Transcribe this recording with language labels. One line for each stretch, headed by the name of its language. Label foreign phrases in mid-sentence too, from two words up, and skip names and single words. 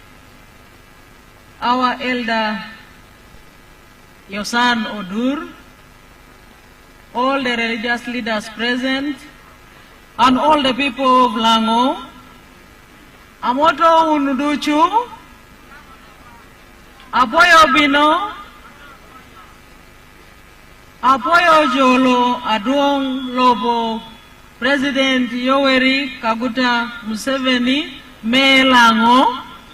English: our elder Yosan Odur, all the religious leaders present, and all the people of Lango, Amoto Unuduchu, Apoyo Bino, Apoyo Jolo, Aduong Lobo, President Yoweri Kaguta Museveni, Me Lango,